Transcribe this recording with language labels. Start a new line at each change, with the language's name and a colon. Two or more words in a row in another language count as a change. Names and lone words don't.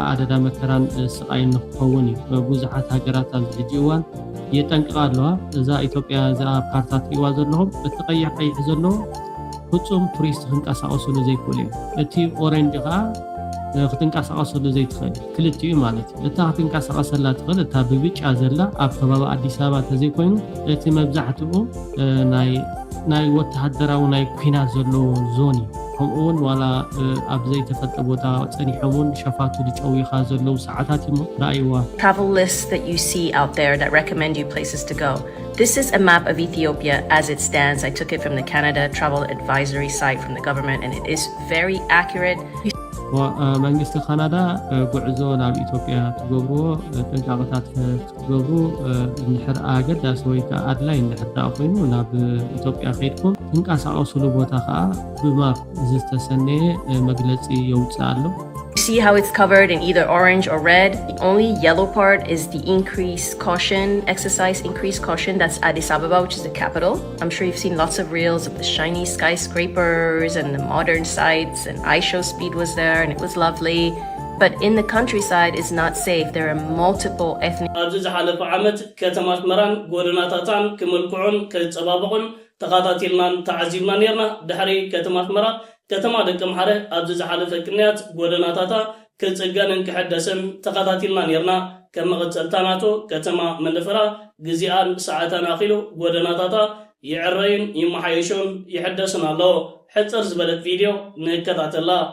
Tigrinya: ኣደዳ መከራን ስቃይን ንክኸውን እዩ ብዙሓት ሃገራት ኣብዚ ሕጂ እዋን የጠንቅቃ ኣለዋ እዛ ኢትዮጵያ እዚኣ ካርታ ትሪእዋ ዘለኹም እቲ ቀይሕ ቀይሕ ዘለዎ ፍፁም ቱሪስት ክንቀሳቀስሉ ዘይክእል እዩ እቲ ኦሬንጅ ከዓ ክትንቀሳቀሰሉ ዘይትኽእል ክልቲኡ ማለት እዩ እታ ክትንቀሳቀሰላ ትኽእል እታ ብብጫ ዘላ ኣብ ከባቢ ኣዲስ ኣበባ ተዘይኮይኑ እቲ መብዛሕትኡ ናይ ወተሃደራዊ ናይ ኩናት ዘለዎ ዞን እዩ ከምኡውን ዋላ ኣብ ዘይተፈልጠ ቦታ ፀኒሖም እውን ሸፋቱ ዝጨዊኻ ዘለው ሰዓታት ይሞ ረኣይዋ
English: travel lists that you see out there that recommend you places to go. This is a map of Ethiopia as it stands. I took it from the Canada Travel Advisory site from the government and it is very accurate.
Tigrinya: መንግስቲ ካናዳ ጉዕዞ ናብ ኢትዮጵያ ትገብርዎ ጥንቃቄታት ክትገብሩ እንድሕር ኣገዳሲ ወይ ከዓ ኣድላይ እንድሕር ደኣ ኮይኑ ናብ ኢትዮጵያ ከይድኩም ትንቀሳቀስሉ ቦታ ከዓ ብማፕ ዝተሰነየ መግለፂ የውፅእ ኣሎ
English: See how it's covered in either orange or red. The only yellow part is the increased caution, exercise increased caution. That's Addis Ababa, which is the capital. I'm sure you've seen lots of reels of the shiny skyscrapers and the modern sites, and iShow Speed was there and it was lovely. But in the countryside is not safe. There are multiple ethnic
Tigrinya: ኣብዚ ዝሓለፈ ዓመት ከተማት መራን ጎደናታታን ክምልክዑን ከፀባበቑን ተኸታቲልናን ተዓዚብና ነርና ድሕሪ ከተማት መራ ከተማ ደቂ ምሓረ ኣብዚ ዝሓለፈ ቅንያት ጎደናታታ ክፅገንን ክሕደስን ተኸታቲልና ነርና ከም መቐፀልታ ናቶ ከተማ መንደፈራ ግዜኣን ሰዓታን ኣኺሉ ጎደናታታ ይዕረይን ይመሓየሹን ይሕደስን ኣለዎ ሕፅር ዝበለት ቪድዮ ንከታተላ